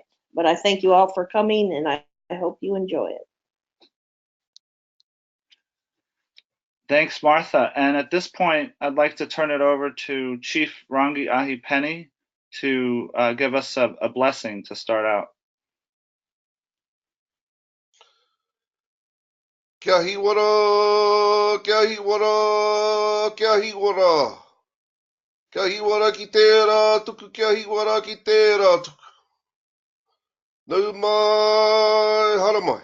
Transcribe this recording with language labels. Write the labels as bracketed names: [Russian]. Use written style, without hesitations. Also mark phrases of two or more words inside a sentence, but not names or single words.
[English] But I thank you all for coming, and I hope you enjoy it. Thanks, Martha. And at this point, I'd like to turn it over to Chief Rangi Ahipeni to give us a blessing to start out. [Māori] Kia hiwara, kia hiwara, kia hiwara. Kia hiwara ki tērā tuku, kia hiwara ki tērā tuku. Nau mai haramai.